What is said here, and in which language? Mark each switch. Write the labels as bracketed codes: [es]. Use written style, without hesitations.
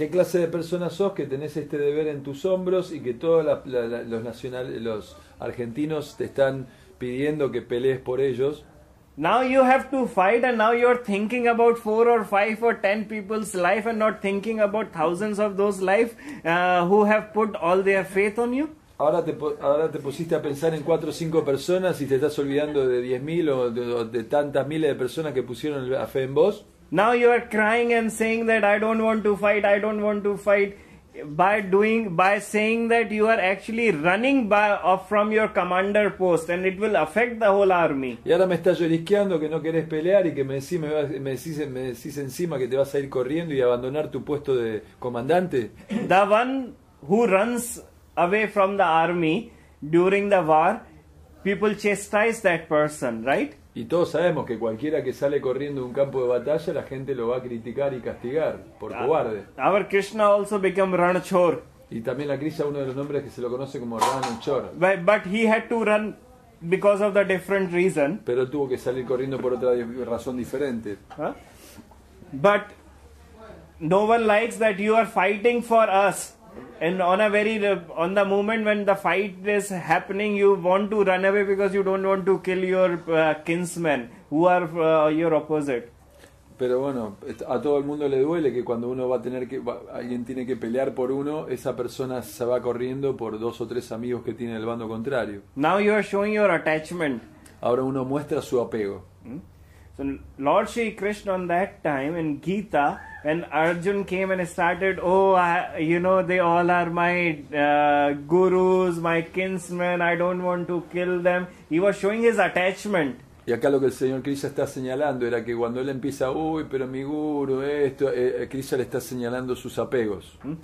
[es] ¿Qué clase de persona sos que tenés este deber en tus hombros y que todos los argentinos te están pidiendo que pelees por ellos? [en] Now you have to fight, and now you're thinking about 4 or 5 or 10 people's life and not thinking about thousands of those life who have put all their faith on you. [es] Ahora te pusiste a pensar en 4 o 5 personas y te estás olvidando de 10.000 o de tantas miles de personas que pusieron la fe en vos. [en] Now you are crying and saying that I don't want to fight, I don't want to fight. By saying that you are actually running from your commander post, and it will affect the whole army. [es] Y ahora me estás llorisqueando que no querés pelear y que me decís encima que te vas a ir corriendo y abandonar tu puesto de comandante. [en] The one who runs away from the army during the war, people chastise that person, right? [es] Y todos sabemos que cualquiera que sale corriendo de un campo de batalla, la gente lo va a criticar y castigar por cobarde. [en] Our Krishna also became Ranchor. [es] Y también la Krishna, uno de los nombres que se lo conoce como Ranchor. [en] But he had to run because of the different reason. [es] Pero tuvo que salir corriendo por otra razón diferente. [en] But no one likes that you are fighting for us. And on the moment when the fight is happening, you want to run away because you don't want to kill your kinsmen who are your opposite. [es] Pero bueno, a todo el mundo le duele que cuando uno alguien tiene que pelear por uno, esa persona se va corriendo por 2 o 3 amigos que tiene el bando contrario. [en] Now you are showing your attachment. [es] Ahora uno muestra su apego. [en] So Lord Shri Krishna on that time in Gita, when Arjun came and started, they all are my gurus, my kinsmen, I don't want to kill them. He was showing his attachment. [es] Y acá lo que el señor Krishna está señalando era que cuando él empieza, pero mi guru, Krishna le está señalando sus apegos.